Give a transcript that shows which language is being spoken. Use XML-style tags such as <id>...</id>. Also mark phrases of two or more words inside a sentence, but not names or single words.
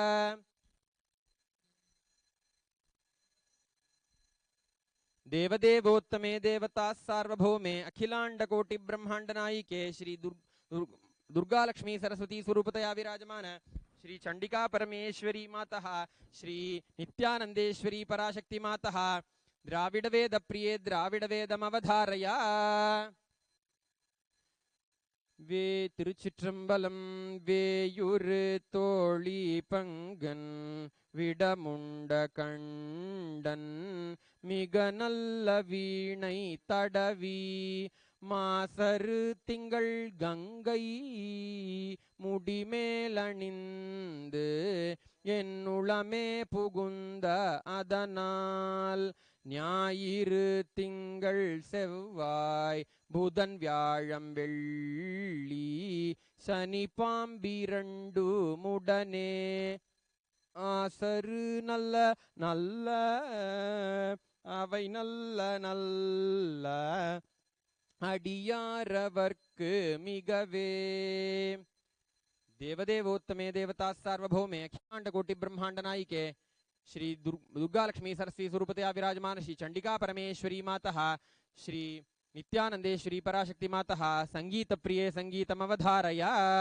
<sa>देवदेवोत्तमे देवता सार्वभौमे अखिलांडकोटि ब्रह्मांड नायिके श्री दुर्गा लक्ष्मी सरस्वती स्वरूपतया विराजमान श्री चंडिका परमेश्वरी मातः श्री नित्यानंदेश्वरी पराशक्ति मातः द्राविड वेद प्रिये द्राविड वेदमवधारया</sa> <ta>வே திருச்சிற்றம்பலம் வேயுறு தோளி பங்கன் விடமுண்ட கண்டன் மிகநல்ல வீணை தடவி மாசரு திங்கள் கங்கை முடிமேலணிந்து என்னுளமே புகுந்த அதனால் ஞாயிறு திங்கள் செவ்வாய் புதன் வியாழம் வெள்ளி சனி பாம்பிரண்டு முடனே ஆசரு நல்ல நல்ல அவை நல்ல நல்ல அடியாரவர்க்கு மிகவே</ta> <sa>देवदेवोत्तमे देवता सार्वभौमे अखिलांडकोटि ब्रह्मांड नायिके श्री दुर्गा लक्ष्मी सरस्वती स्वरूपतया विराजमान श्री चंडिका परमेश्वरी मातः श्री नित्यानंदेश्वरी पराशक्ति मातः संगीत प्रिये संगीतमवधारया।</sa>